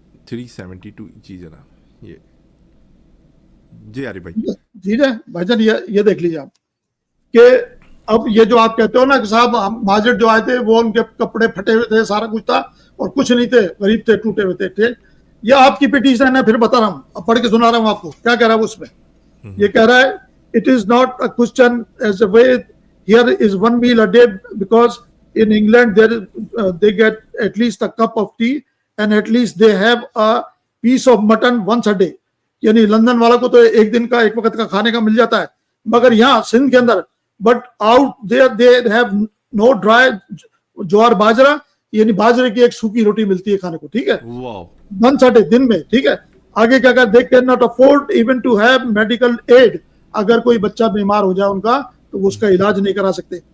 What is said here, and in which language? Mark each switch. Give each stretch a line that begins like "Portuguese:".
Hindi: जी जनाब, ये जी आरिफ भाई जी है भाईजान, ये देख लीजिए आप कि अब ये जो आप कहते हो ना कि साहब माजिद जो आए थे वो उनके कपड़े फटे हुए थे, सारा कुछ था और कुछ नहीं थे, गरीब थे, टूटे हुए थे। ये आपकी पिटीशन है, फिर बता रहा हूँ, अब पढ़ के सुना रहा हूँ आपको क्या कह रहा है उसमें। ये कह रहा है
English: It is not a question as a way here is 1 meal a day because in England they get at least a cup of tea and at least they have a piece of mutton once a day।
Hindi: यानी London वाला को तो एक दिन का, एक वक्त का खाने का मिल जाता है, मगर यहाँ सिंध के अंदर
English: but out there they have no dry
Hindi: ज्वार बाजरा, यानी बाजरे की एक सूखी रोटी मिलती है खाने को। ठीक है,
English: once a day
Hindi: दिन में। ठीक है, आगे क्या कर,
English: they can not afford even to have medical aid,
Hindi: अगर कोई बच्चा बीमार हो जाए उनका तो उसका इलाज नहीं करा सकते।